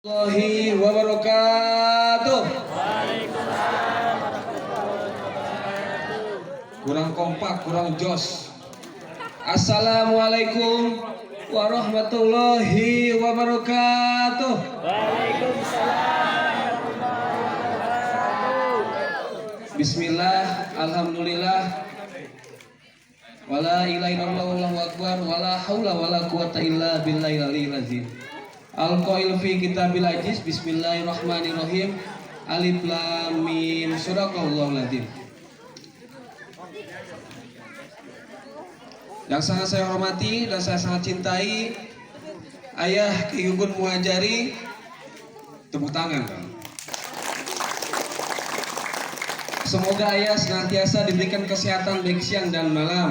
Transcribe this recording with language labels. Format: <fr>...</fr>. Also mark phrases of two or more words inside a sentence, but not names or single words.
<ar>ورحمة الله وبركاته.</ar> <id>Kurang kompak, kurang jos.</id> <ar>السلام عليكم ورحمة الله وبركاته. بسم الله، الحمد لله، ولا إله إلا الله والله أكبر، ولا حول ولا قوة إلا بالله العلي العظيم. القائل في كتاب العزيز، بسم الله الرحمن الرحيم، الم، صدق الله العظيم.</ar> <id>Yang sangat saya hormati dan saya sangat cintai Ayah Ki Gugun Muhajari, tepuk tangan. Semoga Ayah senantiasa diberikan kesehatan baik siang dan malam.</id>